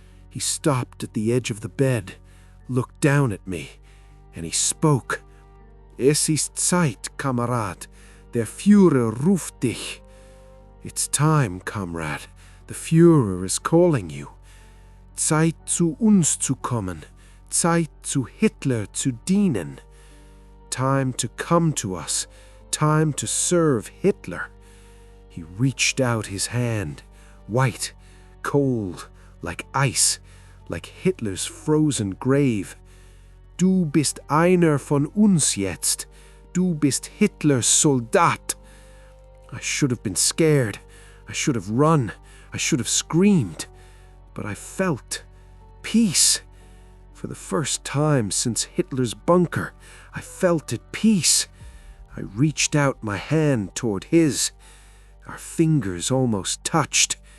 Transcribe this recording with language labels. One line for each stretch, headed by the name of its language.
English: He stopped at the edge of the bed, looked down at me, and he spoke.
German: Es ist Zeit, Kamerad. Der Führer ruft dich.
English: It's time, comrade. The Führer is calling you.
German: Zeit zu uns zu kommen. Zeit zu Hitler zu dienen.
English: Time to come to us. Time to serve Hitler. He reached out his hand, white, cold, like ice, like Hitler's frozen grave.
German: Du bist einer von uns jetzt. Du bist Hitlers Soldat.
English: I should have been scared. I should have run. I should have screamed. But I felt peace. For the first time since Hitler's bunker, I felt at peace. I reached out my hand toward his. Our fingers almost touched.